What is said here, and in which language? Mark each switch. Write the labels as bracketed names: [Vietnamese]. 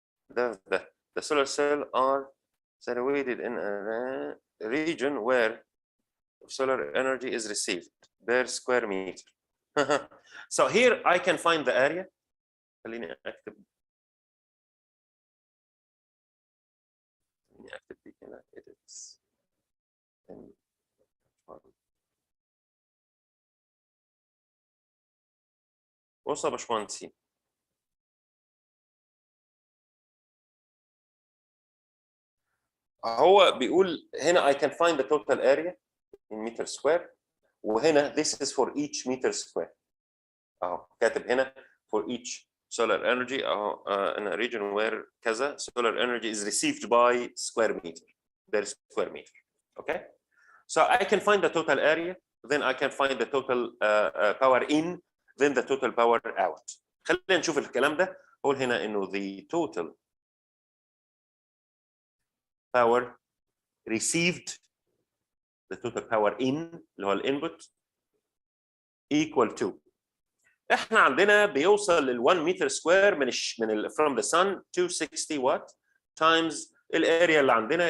[English] The solar cell are situated in a region where solar energy is received per square meter. So here I can find the area. [Arabic] خليني اكتب دي هنا edits. بص يا باشمهندسين، هو بيقول هنا [English] I can find the total area in meter square، [Arabic] وهنا [English] this is for each meter square. [Arabic] اهو كاتب هنا [English] for each solar energy [Arabic] اهو [English] in a region where [Arabic] كذا [English] solar energy is received by square meter per square meter. Okay, so I can find the total area, then I can find the total power in, then the total power out. [Arabic] خلينا نشوف الكلام ده. اقول هنا انه [English] the total power received, the total power in [Arabic] اللي هو الانبوت [English] equal to، [Arabic] احنا عندنا بيوصل لل 1 متر سكوير من [English] from the sun 260 watt times [Arabic] الاريا اللي عندنا.